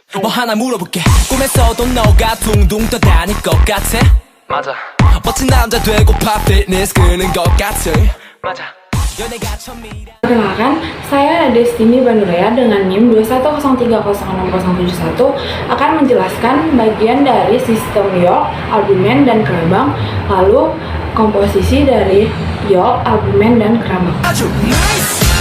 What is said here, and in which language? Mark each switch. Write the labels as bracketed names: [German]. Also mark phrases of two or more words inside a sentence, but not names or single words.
[Korean] 하나 물어볼게 꿈에서도 너가 둥둥 떠다닐 것 같아 맞아 멋진 남자 되고파 fitness 끄는 것 같아 맞아 연애가 처음이라. [Indonesian] Perkenalkan, saya Destiny Banurea dengan NIM 210306071 akan menjelaskan bagian dari sistem Yolk, albumen, dan kerabang, lalu komposisi dari Yolk, albumen, dan kerabang. [Korean] 아주 nice.